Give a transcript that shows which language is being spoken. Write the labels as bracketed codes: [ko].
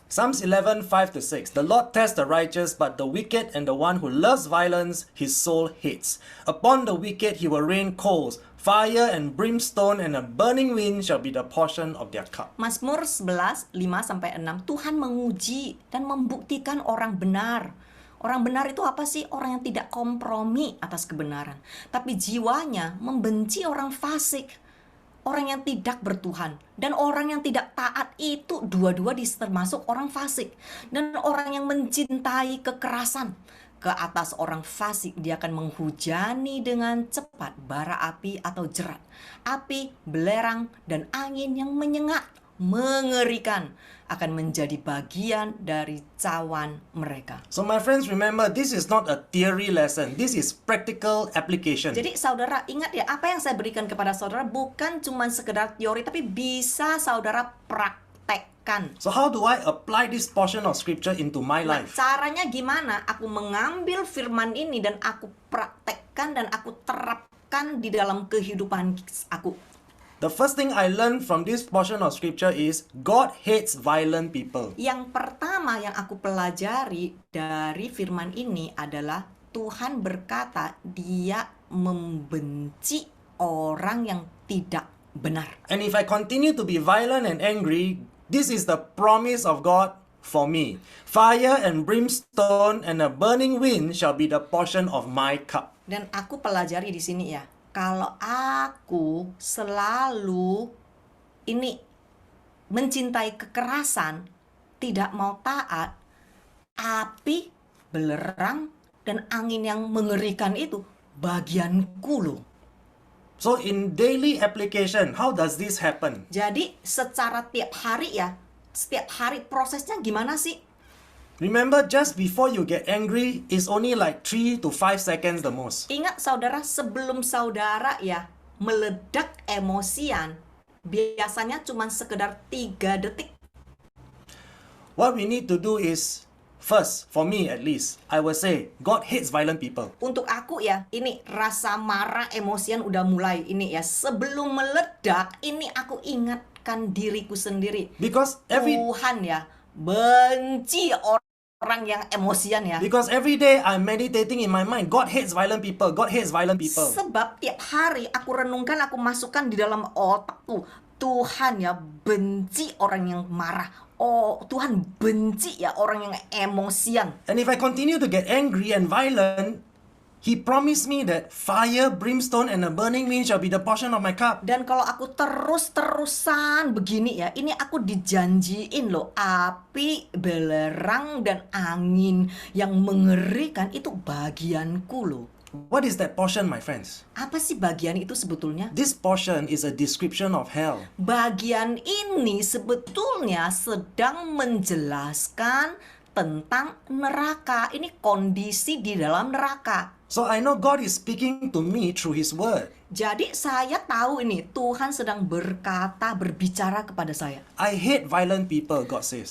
[en] Psalms 11:5-6. The Lord tests the righteous, but the wicked and the one who loves violence, his soul hates. Upon the wicked he will rain coals, fire and brimstone, and a burning wind shall be the portion of their cup. [id] Mazmur 11, 5-6. Tuhan menguji dan membuktikan orang benar. Orang benar itu apa sih? Orang yang tidak kompromi atas kebenaran, tapi jiwanya membenci orang fasik, orang yang tidak bertuhan, dan orang yang tidak taat. Itu dua-dua termasuk orang fasik. Dan orang yang mencintai kekerasan, ke atas orang fasik dia akan menghujani dengan cepat bara api atau jerat, api, belerang, dan angin yang menyengat, mengerikan akan menjadi bagian dari cawan mereka. [en] So my friends, remember, this is not a theory lesson. This is practical application. [id] Jadi saudara ingat ya, apa yang saya berikan kepada saudara bukan cuma sekedar teori, tapi bisa saudara praktekkan. [en] So how do I apply this portion of scripture into my [id] Nah, [en] life? [id] caranya gimana? Aku mengambil firman ini dan aku praktekkan dan aku terapkan di dalam kehidupan aku. [en] The first thing I learned from this portion of scripture is God hates violent people. [id] Yang pertama yang aku pelajari dari firman ini adalah Tuhan berkata dia membenci orang yang tidak benar. [en] And if I continue to be violent and angry, this is the promise of God for me. Fire and brimstone and a burning wind shall be the portion of my cup. [id] Dan aku pelajari di sini ya, kalau aku selalu ini mencintai kekerasan, tidak mau taat, api, belerang, dan angin yang mengerikan itu bagianku loh. [en] So in daily application, how does this happen? [id] Jadi secara tiap hari ya, setiap hari prosesnya gimana sih? [en] Remember, just before you get angry, it's only like 3 to 5 seconds the most. [id] Ingat saudara, sebelum saudara ya meledak emosian, biasanya cuma sekedar 3 detik. [en] What we need to do is, first, for me at least, I will say, God hates violent people. [id] Untuk aku ya, ini rasa marah emosian udah mulai ini ya. Sebelum meledak, ini aku ingatkan diriku sendiri. [en] Because [id] Tuhan ya benci orang yang emosian ya. [en] Because every day I'm meditating in my mind, God hates violent people, God hates violent people. [id] Sebab tiap hari aku renungkan, aku masukkan di dalam otakku, Tuhan ya benci orang yang marah. Oh, Tuhan benci ya orang yang emosian. [en] And if I continue to get angry and violent, He promised me that fire, brimstone, and a burning wind shall be the portion of my cup. [id] Dan kalau aku terus-terusan begini ya, ini aku dijanjiin loh, api, belerang, dan angin yang mengerikan itu bagianku loh. [en] What is that portion, my friends? [id] Apa sih bagian itu sebetulnya? [en] This portion is a description of hell. [id] Bagian ini sebetulnya sedang menjelaskan tentang neraka. Ini kondisi di dalam neraka. [en] So I know God is speaking to me through His word. [id] Jadi saya tahu ini Tuhan sedang berbicara kepada saya. [en] I hate violent people, God says.